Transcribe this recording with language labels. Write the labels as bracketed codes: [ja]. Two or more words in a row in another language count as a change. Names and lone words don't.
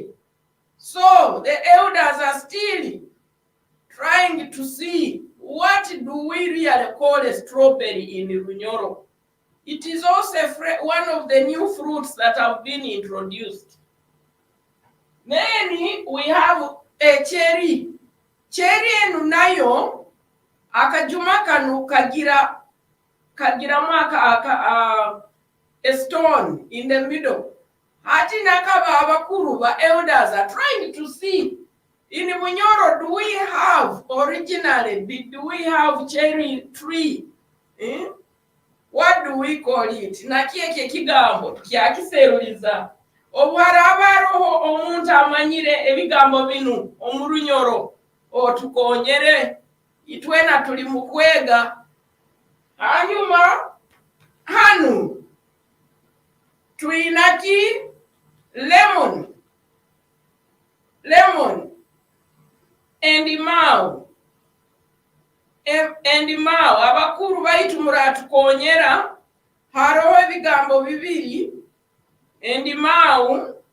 [en] So the elders are still trying to see what do we really call a strawberry in Runyoro. It is also one of the new fruits that have been introduced. Then we have a cherry. [nyo] Cherry enunayo akajuma kanu kagira [en] a stone in the middle. [nyo] Hati nakaba abakuru ba [en] elders are trying to see in Runyoro, do we have originally, do we have cherry tree? What do we call it? [nyo] Nakieke kigambo kyakiseruliza. Obwarabaroho omuntu amanyire ebigambo binu omurunyoro otukonyere itwena tuli mukwega. Hanyuma hanu tuinaki lemon endimao abakuru baitumura tukonyera haroho ebigambo bibiri endimao